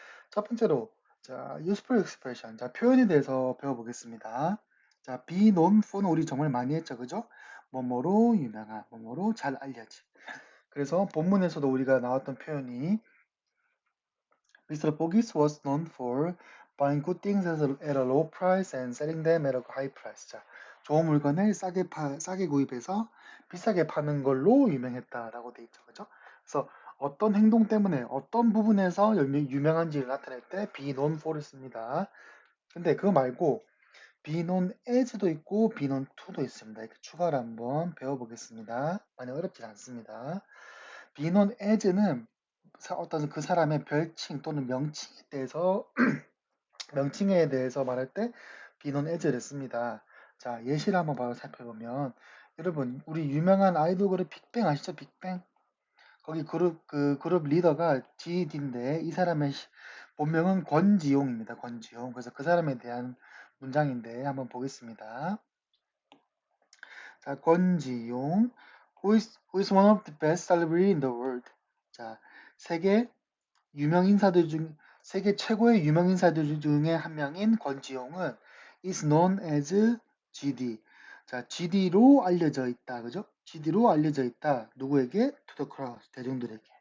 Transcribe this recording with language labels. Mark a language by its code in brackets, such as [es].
[ko] 첫 번째로 자, [en] useful expression. [ko] 자, 표현에 대해서 배워보겠습니다. 자, [en] be known for [ko] 는 우리 정말 많이 했죠. 그죠? 뭐뭐로 유명한, 뭐뭐로 잘 알려진. 그래서 본문에서도 우리가 나왔던 표현이 Mr. [en] Bogis was known for buying good things at a low price and selling them at a high price. [ko] 자, 좋은 물건을 싸게 구입해서 비싸게 파는 걸로 유명했다라고 돼 있죠. 그죠? 그래서 어떤 행동 때문에 어떤 부분에서 유명한지를 나타낼 때 [en] be known for [ko] 를 씁니다. 근데 그거 말고 [en] be known as [ko] 도 있고 [en] be known to [ko] 도 있습니다. 이렇게 추가로 한번 배워보겠습니다. 많이 어렵진 않습니다. [en] be known as [ko] 는 어떤 그 사람의 별칭 또는 명칭에 대해서 명칭에 대해서 말할 때 be known as를 씁니다. 자, 예시를 한번 바로 살펴보면 여러분 우리 유명한 아이돌 그룹 빅뱅 아시죠? 빅뱅? 거기 그 그룹 리더가 GD인데 이 사람의 본명은 권지용입니다. 권지용. 그래서 그 사람에 대한 문장인데 한번 보겠습니다. [en] 자, 권지용 who is one of the best celebrity in the world. [ko] 자, 세계 유명 인사들 중 세계 최고의 유명 인사들 중에 한 명인 권지용은 [en] is known as GD. [ko] 자, GD로 알려져 있다. 그죠? GD로 알려져 있다. 누구에게? [en] To the crowd. [ko] 대중들에게.